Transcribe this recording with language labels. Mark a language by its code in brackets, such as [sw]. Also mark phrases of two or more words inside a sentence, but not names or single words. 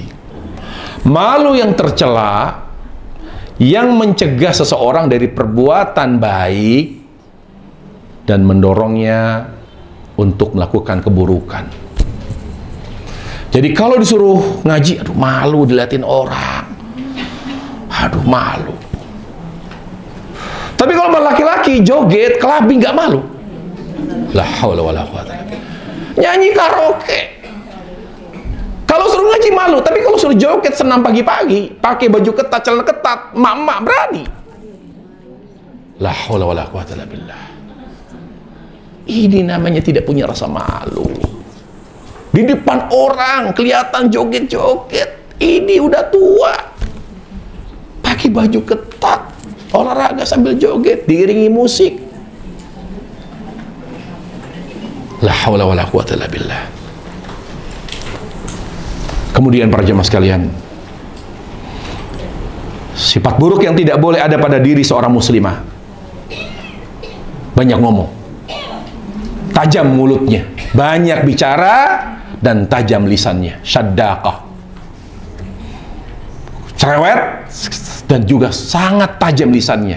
[id] Malu yang tercela yang mencegah seseorang dari perbuatan baik dan mendorongnya untuk melakukan keburukan. Jadi kalau disuruh ngaji, aduh malu diliatin orang, aduh malu. Tapi kalau laki-laki joget, kelabing, nggak malu. [ar] لا حول ولا قوة. [id] Nyanyi karaoke, kalau suruh ngaji malu. Tapi kalau suruh joget senam pagi-pagi, pakai baju ketat, celana ketat, mak-mak berani. [ar] لا حول ولا قوة إلا بالله. [id] Ini namanya tidak punya rasa malu. Di depan orang kelihatan joget-joget. Ini udah tua, pakai baju ketat, olahraga sambil joget, diiringi musik. [ar] لا حول ولا قوة إلا بالله. [id] Kemudian para jemaah sekalian, sifat buruk yang tidak boleh ada pada diri seorang muslimah: banyak ngomong, tajam mulutnya, banyak bicara, dan tajam lisannya, syaddaqah, cerewet, dan juga sangat tajam lisannya.